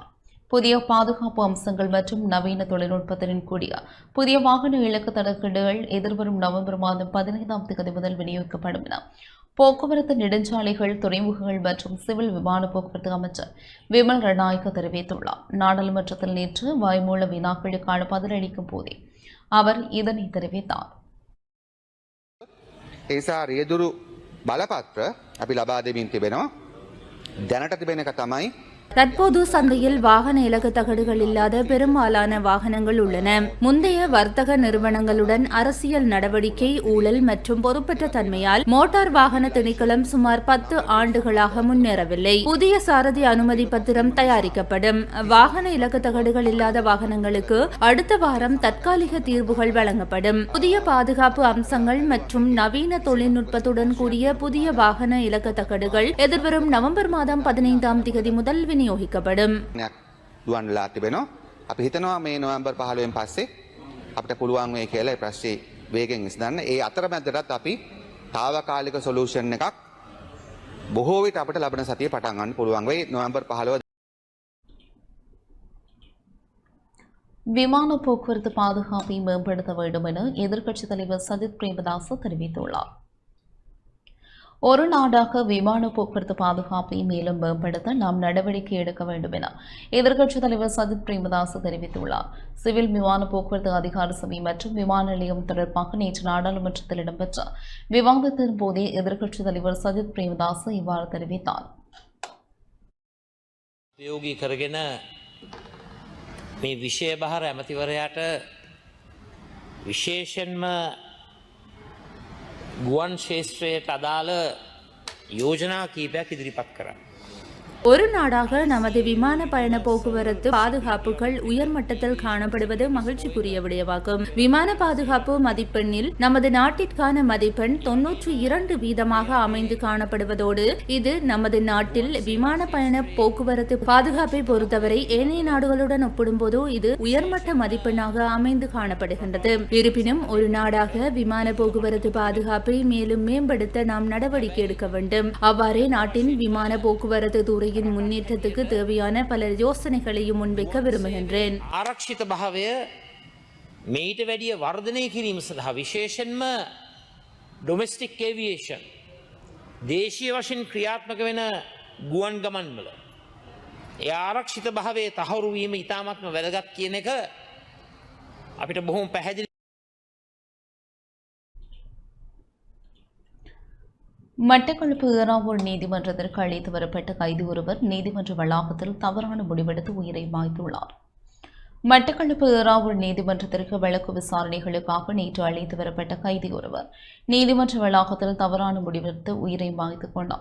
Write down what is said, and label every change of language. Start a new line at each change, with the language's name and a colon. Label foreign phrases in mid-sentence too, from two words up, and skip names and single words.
Tamil: புதிய பாதுகாப்பு அம்சங்கள் மற்றும் நவீன தொழில்நுட்பத்துடன் கூடிய புதிய வாகன இலக்கு தகடுகள் எதிர்வரும் நவம்பர் மாதம் 15ஆம் தேதி முதல் விநியோகிக்கப்படும் என போக்குவரத்து, நெடுஞ்சாலைகள், துறைமுகங்கள் மற்றும் சிவில் விமான போக்குவரத்து அமைச்சர் விமல் ரட்நாயக்க தெரிவித்துள்ளார். நாடாளுமன்றத்தில் நேற்று வாய்மூல வினாக்களுக்கான பதிலளிக்கும் போதே அவர் இதனை தெரிவித்தார்.
Sinhala: ඒසා රියදුරු බලපත්‍ර අපි ලබා දෙමින් තිබෙනවා. දැනට තිබෙන එක තමයි
Tamil: தற்போது சந்தையில் வாகன இலக்கு தகடுகள் இல்லாத பெரும்பாலான வாகனங்கள் உள்ளன. முந்தைய வர்த்தக நிறுவனங்களுடன் அரசியல் நடவடிக்கை, ஊழல் மற்றும் பொறுப்பற்ற தன்மையால் மோட்டார் வாகன திணைக்களம் சுமார் 10 ஆண்டுகளாக முன்னேறவில்லை. புதிய சாரதி அனுமதி பத்திரம் தயாரிக்கப்படும். வாகன இலக்கு தகடுகள் இல்லாத வாகனங்களுக்கு அடுத்த வாரம் தற்காலிக தீர்வுகள் வழங்கப்படும். புதிய பாதுகாப்பு அம்சங்கள் மற்றும் நவீன தொழில்நுட்பத்துடன் கூடிய புதிய வாகன இலக்கு தகடுகள் எதிர்வரும் நவம்பர் மாதம் 15ஆம் தேதி முதல் විනියෝගිකපඩම්
Sinhala: දුවන්ලා තිබෙනවා. අපි හිතනවා මේ නොවැම්බර් 15න් පස්සේ අපිට පුළුවන් වෙයි කියලා ඒ ප්‍රශ්නේ වේගෙන් විසඳන්න. ඒ අතරමැදටත් අපි తాවකාලික සොලියුෂන් එකක් බොහෝ විට අපිට ලබන සතියේ පටන් ගන්න පුළුවන් වෙයි නොවැම්බර් 15.
Tamil: விமான போக்குவரத்து பாதுகாப்பை மேம்படுத்த வேண்டும் என எதிர்க்கட்சித் தலைவர் சஜித் பிரேமதாச தெரிவித்துள்ளார். ஒரு நாடாக விமான போக்குவரத்து பாதுகாப்பை மேலும் மேம்படுத்த நாம் நடவடிக்கை எடுக்க வேண்டும் என எதிர்க்கட்சித் தலைவர் சஜித் பிரேமதாச தெரிவித்துள்ளார். சிவில் விமான போக்குவரத்து அதிகார சபை மற்றும் விமான நிலையம் தொடர்பாக நேற்று நாடாளுமன்றத்தில் இடம்பெற்ற விவாதத்தின் போதே எதிர்க்கட்சித் தலைவர் சஜித் பிரேமதாச இவ்வாறு தெரிவித்தார்.
Sinhala: මේ විෂය බහර ඇමතිවරයාට විශේෂයෙන්ම ගුවන් ශේෂ්ත්‍රයට අදාළ යෝජනා කීපයක් ඉදිරිපත් කරා.
Tamil: ஒரு நாடாக நமது விமான பயண போக்குவரத்து பாதுகாப்புகள் உயர்மட்டத்தில் காணப்படுவது மகிழ்ச்சிக்குரிய விடயமாகும். விமான பாதுகாப்பு மதிப்பெண்ணில் நமது நாட்டிற்கான மதிப்பெண் 92% அமைந்து காணப்படுவதோடு இது நமது நாட்டில் விமான பயண போக்குவரத்து பாதுகாப்பை பொறுத்தவரை ஏனைய நாடுகளுடன் ஒப்பிடும்போது இது உயர்மட்ட மதிப்பெண்ணாக அமைந்து காணப்படுகின்றது. இருப்பினும் ஒரு நாடாக விமான போக்குவரத்து பாதுகாப்பை மேலும் மேம்படுத்த நாம் நடவடிக்கை எடுக்க வேண்டும். அவ்வாறே நாட்டின் விமான போக்குவரத்து துறையின் முன்னேற்றத்துக்கு தேவையான பல யோசனைகளையும் முன்வைக்க விரும்புகின்றேன்.
Sinhala: ආරක්ෂිත භාවය මේට වැඩිය වර්ධනය කිරීම සඳහා විශේෂයෙන්ම
English: domestic aviation
Sinhala: දේශීය වශයෙන් ක්‍රියාත්මක වෙන ගුවන් ගමන්වල ඒ ආරක්ෂිත භාවයේ තහවුරු වීම ඉතාමත්ම වැදගත් කියන එක අපිට බොහොම පැහැදිලි.
Tamil: மட்டக்களப்பு ஏறாவூர் நீதிமன்றத்திற்கு அழைத்து வரப்பட்ட கைதி ஒருவர் நீதிமன்ற வளாகத்தில் தவறான முடிவெடுத்து உயிரை மாய்த்துள்ளார். மட்டக்களப்பு ஏறாவூர் நீதிமன்றத்திற்கு வழக்கு விசாரணைகளுக்காக நேற்று அழைத்து வரப்பட்ட கைதி ஒருவர் நீதிமன்ற வளாகத்தில் தவறான முடிவெடுத்து உயிரை மாய்த்துக் கொண்டார்.